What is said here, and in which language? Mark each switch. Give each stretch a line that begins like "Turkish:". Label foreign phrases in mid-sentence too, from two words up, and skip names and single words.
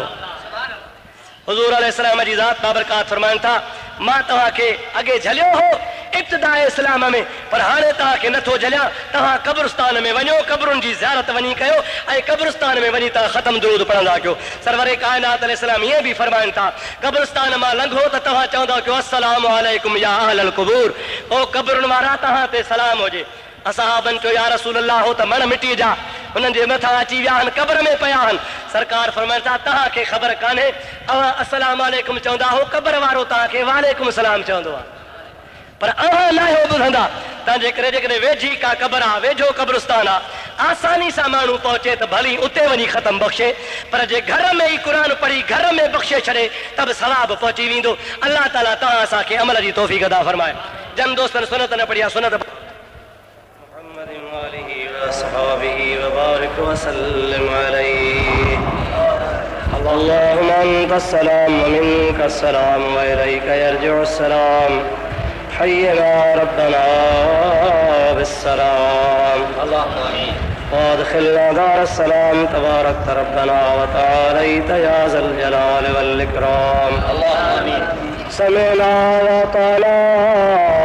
Sindhi: हुज़ूर अलैहिस्सलाम जी ज़ात बाबरकात फरमाइनि था मां तव्हांखे अॻे झलियो हो इब्तिदाए इस्लाम में पर हाणे तव्हांखे नथो झलियां तव्हां कब्रिस्तान में वञो क़ब्रुनि जी ज़ियारत वञी कयो ऐं कब्रिस्तान में वञी तव्हां ख़त्म दुरूद पढ़ंदा कयो सरवरे काइनात अलैहिस्सलाम ईअं बि फरमाइनि था कब्रिस्तान मां लंघो त तव्हां चवंदा कयो
Arabic: السلام عليكم يا أهل القبور
Sindhi: ओ क़ब्रुनि वारा तव्हां ते सलाम हुजे असहाबनि चयो
Arabic: يا رسول الله
Sindhi: हो त मण मिटी जा हुननि जे मथां अची विया आहिनि क़ब्र में पिया आहिनि सरकार फरमाइनि था तव्हांखे ख़बर कान्हे अव्हां
Arabic: السلام عليكم
Sindhi: चवंदा हो क़ब्र वारो तव्हांखे
Arabic: وعليكم السلام
Sindhi: चवंदो आहे पर अव्हां न हो ॿुधंदा तव्हांजे करे जेकॾहिं वेझी का क़ब्र आहे वेझो कब्रिस्तान आहे आसानी सां माण्हू पहुचे त भली उते वञी ख़त्म बख़्शे पर जे घर में ई क़ुर पढ़ी घर में बख़्शे छॾे त बि सवाबु पहुची वेंदो अल्लाह ताला तव्हां असांखे अमल जी तौफ़ीक़ अता फरमाए जन दोस्तनि सुनत न पढ़ी आहे सुनत
Arabic: اللهم أنت السلام ومنك السلام وإليك يرجع السلام حينا ربنا بالسلام اللهم آمين وادخلنا دار السلام تبارك ربنا وتعاليت يا ذا الجلال والإكرام اللهم آمين سمعنا وأطعنا